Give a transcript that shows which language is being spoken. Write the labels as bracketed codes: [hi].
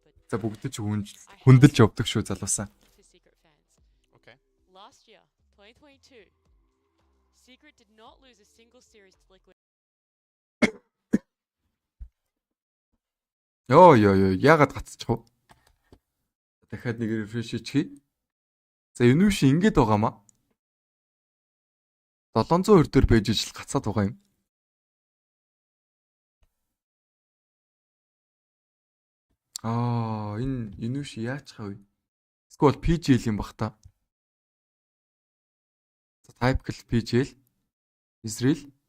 [mn] За бүгд ч хүндэлж явдаг шүү залуусаа. [en] Okay. Last year, 2022, Secret did not lose a single series to Liquid. [mn] Йоо яагаад гацчих вэ? Дахиад нэг рефреш хийчихье. За энэ үш ингэж байгаамаа. 702 дээр байж ижил гацаад байгаа юм. Энэ үш яачих вэ? Эсвэл PGL юм бах та. За [en] typical PGL Israel.